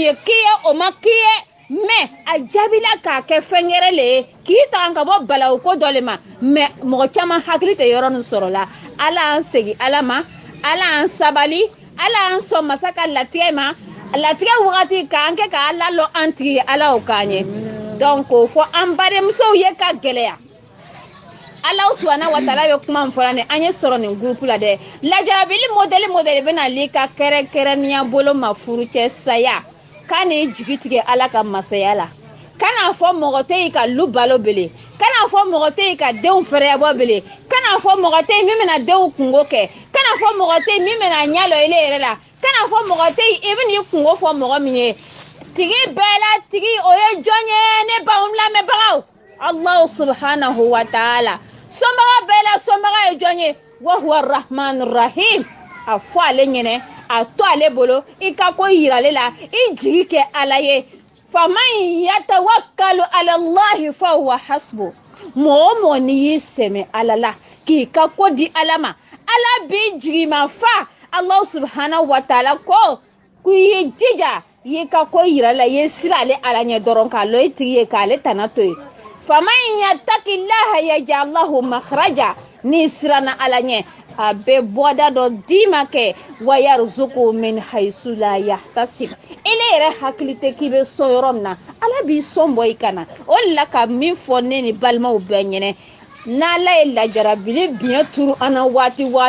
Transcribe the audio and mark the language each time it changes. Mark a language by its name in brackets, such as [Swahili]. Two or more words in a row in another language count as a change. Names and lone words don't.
[Bambara] ye k'i ye o ma k'i ye mais a jaabi la k'a kɛ fɛn wɛrɛ le ye k'i tanga ka bɔ balawu ko dɔ le ma mais mɔgɔ caman hakili tɛ yɔrɔ nin sɔrɔ la Ala y'an segin Ala ma Ala y'an sabali Ala y'an sɔn masa ka latigɛ ma latigɛ wagati k'an kɛ ka Ala lɔ an tigi ye Ala o k'an ye donc k'o fɔ an badenmusow ye ka gɛlɛya [Arabic] الله سبحانه وتعالى [Bambara] bɛ kuma min fɔla nin an ye sɔrɔ nin groupe la dɛ lajarabili modèle bɛ nali ka kɛrɛnkɛrɛnnenya bolo ma furu cɛ saya k'a ni jigi tigɛ Ala ka masaya la kana fɔ mɔgɔ tɛ yi ka lu balo bele kana fɔ mɔgɔ tɛ yi ka denw fɛrɛya bɔ bele kana fɔ mɔgɔ tɛ yi min bɛna denw kungo kɛ kana fɔ mɔgɔ tɛ yi min bɛna ɲalɔ ile yɛrɛ la kana fɔ mɔgɔ tɛ yi i bɛ n'i kungo fɔ mɔgɔ min ye tigi bɛɛ la tigi o ye jɔn ye ne baw lamɛnbagaw [Arabic] الله سبحانه وتعالى [Bambara] sɔnbaga bɛɛ la sɔnbaga ye jɔn ye [Arabic] وهو الرحمن الرحيم [Bambara] a fɔ ale ɲɛnɛ a to ale bolo i ka ko yirale la i jigi kɛ Ala ye [Arabic] فمن يتوكل على الله فهو حسبه [Bambara] mɔgɔ o mɔgɔ n'i y'i sɛmɛ Ala la k'i ka ko di Ala ma Ala b'i jigi ma [Arabic] فالله سبحانه وتعالى [Bambara] ko k'i ye jija i ye ka ko yirala i ye sira ale Ala ɲɛ dɔrɔn k'a lɔ i tigi ye k'ale tana to ye [Arabic] فمن يتق الله يجعل له مخرجا [Bambara] ni siranna Ala ɲɛ a bɛ bɔda dɔ d'i ma kɛ [Arabic] ويرزقه من حيث لا يحتسب [Bambara] ele yɛrɛ hakili tɛ k'i bɛ sɔn yɔrɔ min na Ala b'i sɔn bɔ i kana o de la ka min fɔ ne ni balimaw bɛɛ ɲɛnɛ n'Ala ye lajarabili biɲɛ turu an na waati